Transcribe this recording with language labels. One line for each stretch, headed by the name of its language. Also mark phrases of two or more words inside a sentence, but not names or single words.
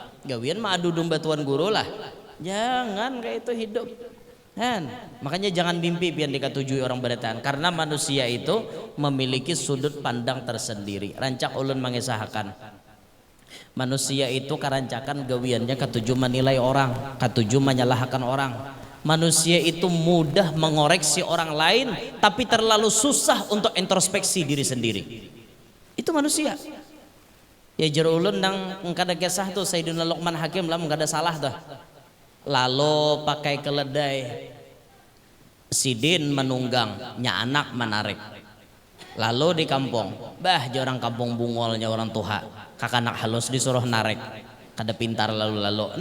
Banjar: Gawian mah adu domba tuan guru lah, jangan kayak itu hidup kan. Makanya jangan mimpi biar dikatujui orang berataan, karena manusia itu memiliki sudut pandang tersendiri. Rancak ulun mengisahkan manusia itu karancakan gawiannya katuju menilai orang, katuju menyalahkan orang.
Indonesian: Manusia itu mudah mengoreksi orang lain tapi terlalu susah untuk introspeksi diri sendiri. Itu manusia.
Banjar: Ya jero ulun nang kada kisah tuh Sayyidina Luqman Hakim lah kada salah tuh. Lalu pakai keledai, Sidin menunggang, nya anak menarik. Lalu di kampung, bah orang kampung bungolnya orang tuha, kakanak halus disuruh narik, kada pintar lalu-lalu.